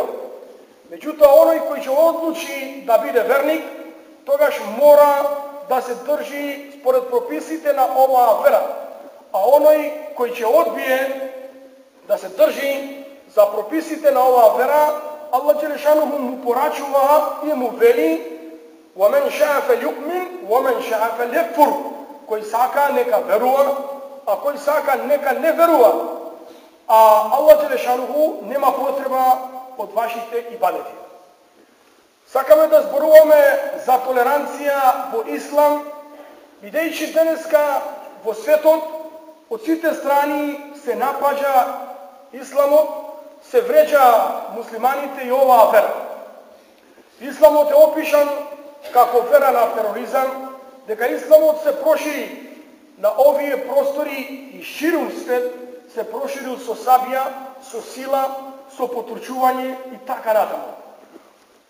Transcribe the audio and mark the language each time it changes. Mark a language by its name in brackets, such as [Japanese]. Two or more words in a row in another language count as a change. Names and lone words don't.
[Macedonian] Меѓутим, онај који ќе одлучи да буде верник, тогаш мора да се држи според прописите на ова вера. А онај који ќе одбије да се држи за прописите на ова вера, Аллах [Arabic] جل شأنه [Macedonian] му порачува и му вели: [Arabic] وَمَنْ شَاءَ فَلْيُؤْمِنْ وَمَنْ شَاءَ فَلْيَكْفُرْ. [Macedonian] Који сака нека верува, а који сака нека не верува. А Аллах [Arabic] جل شأنه [Macedonian] нема потреба од ваших ибадети. Сакаме да зборуваме за толеранција во ислам, videјќи денеска во светот од сите страни се напаѓа исламот, се вреđа муслиманите и оваа вера. Исламот е опишан како вера на тероризам, дека исламот се прошири на овие простори и ширум свет, се проширил со сабија, со сила, со потурчување и така натаму.